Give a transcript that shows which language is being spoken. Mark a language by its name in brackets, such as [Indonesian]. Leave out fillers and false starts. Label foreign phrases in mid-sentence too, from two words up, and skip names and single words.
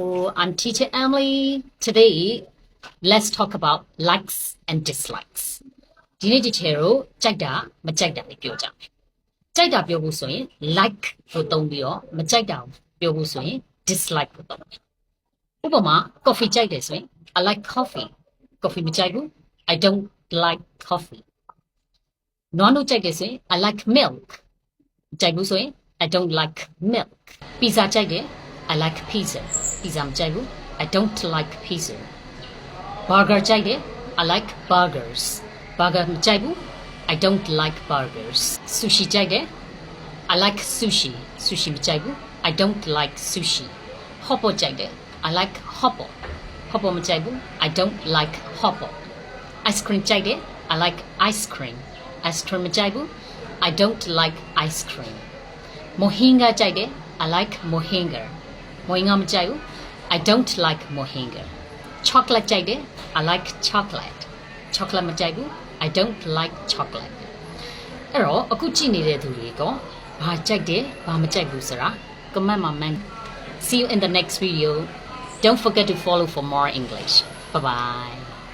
[English] I'm teacher Emily. Today, let's talk about likes and dislikes. [Burmese] ဒီနေ့ဒီထဲကိုကြိုက်တာမကြိုက်တာလေးပြောကြမယ်။ကြိုက်တာပြောဖို့ဆိုရင် like ကိုသုံးပြီးတော့မကြိုက်တာပြောဖို့ဆိုရင် dislike ကိုသုံးမယ်။ဥပမာ coffee ကြိုက်တယ်ဆိုရင် [English] I like coffee. Coffee မကြိုက်ဘူး I don't like coffee. [Burmese] နွားနို့ကြိုက်တယ်ဆိုရင် [English] I like milk. [Burmese] ကြိုက်ဘူးဆိုရင် [English] I don't like milk. Pizza ကြိုက်တယ် I like pizza. Pizza မကြိုက်ဘူး I don't like pizza. Burger ကြိုက်တယ် I like burgers. Burger မကြိုက်ဘူး I don't like burgers. Sushi ကြိုက်တယ် I like sushi. Sushi မကြိုက်ဘူး I don't like sushi. Hot pot ကြိုက်တယ် I like hot pot. Hot pot မကြိုက်ဘူး I don't like hot pot. Ice cream ကြိုက်တယ် I like ice cream. Ice cream မကြိုက်ဘူး I don't like ice cream. Mohinga ကြိုက်တယ် I like mohinga. Mohinga မကြိုက်ဘူး I don't like mohinga. Chocolate ကြိုက်တယ် I like chocolate. Chocolate မကြိုက်ဘူး I don't like chocolate. [Burmese] အဲ့တော့အခုကြည့်နေတဲ့သူတွေကဘာကြိုက်တယ်ဘာမကြိုက်ဘူးဆိုတာ comment မှာ [English] See you in the next video. Don't forget to follow for more English. Bye bye.